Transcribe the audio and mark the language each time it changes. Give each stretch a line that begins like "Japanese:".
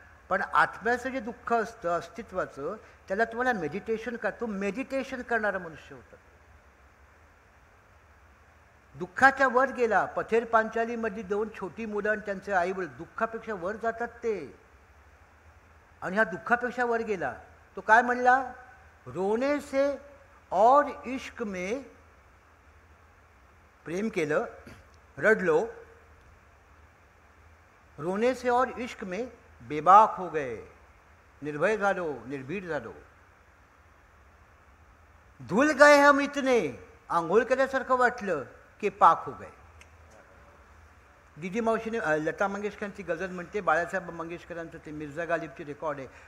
Marathi: पण आत्म्याचं जे दुःख असतं अस्तित्वाचं, त्याला तुम्हाला मेडिटेशन तो मेडिटेशन करणारा मनुष्य होता. दुःखाच्या वर गेला. पथेर पांचालीमधली 2 छोटी मुलं आणि त्यांचे आईवडील दुःखापेक्षा वर जातात ते. आणि ह्या दुःखापेक्षा वर गेला. तो काय म्हणला?
Hindi: रोने से और इश्क में,
Marathi: प्रेम केलं, रडलो,
Hindi: रोने से और इश्क में बेबाक हो गए,
Marathi: निर्भय झालो, निर्भीड झालो.
Hindi: धुल गए हम इतने,
Marathi: आंघोळ केल्यासारखं वाटलं की
Hindi: पाक हो गए.
Marathi: दीदी मावशीने लता मंगेशकरांची गझल म्हणते, बाळासाहेब मंगेशकरांचं ते मिर्झा गालिबची रेकॉर्ड आहे.